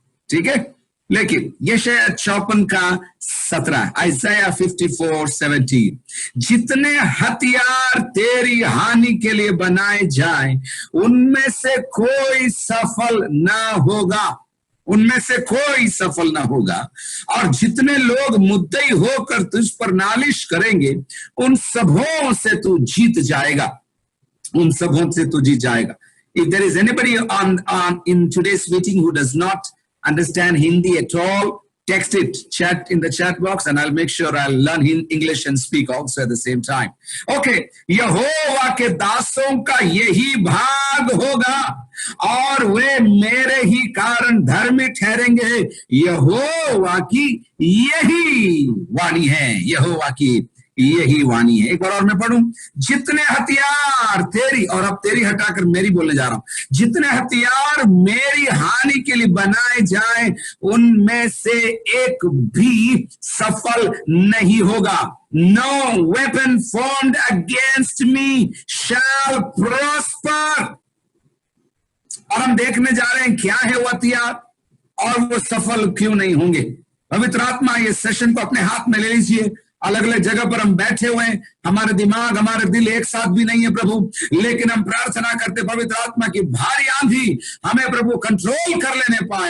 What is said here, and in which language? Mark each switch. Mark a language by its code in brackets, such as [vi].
[hi] ठीक है, लेकिन यशायाह 54 का 17, आइज़ाया 54:17, जितने हथियार तेरी हानि के लिए बनाए जाएं उनमें से कोई सफल ना होगा, उनमें से कोई सफल ना होगा। और जितने लोग मुद्दई होकर तुझ पर नालिश करेंगे उन सबों से तू जीत जाएगा, उन सबों से तू जीत जाएगा। [en] If there is anybody in today's meeting who does not understand Hindi at all, text it, chat in the chat box, and I'll make sure I'll learn English and speak also at the same time. [hi] Okay, यहोवा के दासों का यही भाग होगा और वे मेरे ही कारण धर्मी ठहरेंगे। यहोवा की यही वाणी है, यहोवा की यही वाणी है। एक बार और मैं पढ़ूं, जितने हथियार तेरी, और अब तेरी हटाकर मेरी बोलने जा रहा हूं, जितने हथियार मेरी हानि के लिए बनाए जाएं उनमें से एक भी सफल नहीं होगा। [en] No weapon formed against me shall prosper। [hi] और हम देखने जा रहे हैं क्या है वो हथियार और वो सफल क्यों नहीं होंगे। पवित्र आत्मा ये सेशन को अपने हाथ में ले लीजिए। अलग अलग जगह पर हम बैठे हुए हैं, हमारे दिमाग हमारे दिल एक साथ भी नहीं है प्रभु, लेकिन हम प्रार्थना करते पवित्र आत्मा की भारी आंधी हमें प्रभु कंट्रोल कर लेने पाए।